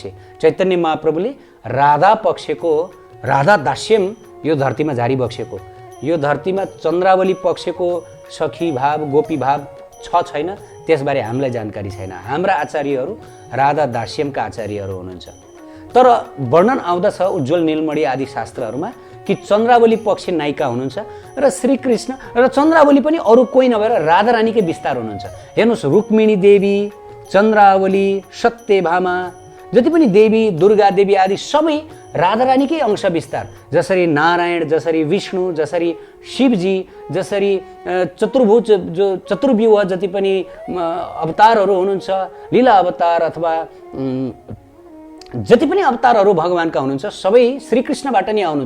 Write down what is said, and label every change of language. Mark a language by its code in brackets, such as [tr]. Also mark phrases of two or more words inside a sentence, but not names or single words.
[ne] चैतन्य महाप्रभुले राधा पक्षको राधा दास्यम यो धरतीमा झारी बक्सेको, यो धरतीमा चन्द्रावली पक्षको सखी भाव गोपी भाव छ छैन त्यसबारे हामीलाई जानकारी छैन। हाम्रा आचार्यहरू राधा दास्यमका आचार्यहरू हुनुहुन्छ। तर वर्णन आउँदछ उज्जवल नीलमणि आदि शास्त्रहरूमा कि चन्द्रावली पक्ष नायिका हुनुहुन्छ र श्रीकृष्ण र चन्द्रावली पनि अरू कोही नभएर राधा रानीकै विस्तार हुनुहुन्छ। हेर्नुहोस्, रुक्मिणी देवी, चन्द्रावली, सत्यभामा, जति पनि देवी, दुर्गा देवी आदि सबै राधा रानीकै अंश विस्तार। जसरी नारायण, जसरी विष्णु, जसरी शिवजी, जसरी चतुर्भुज जो चतुर्व्यूह जति पनि अवतारहरू हुनुहुन्छ, लीला अवतार अथवा जति पनि अवतारहरू भगवानका हुनुहुन्छ सबै श्रीकृष्णबाट नै आउनुहुन्छ।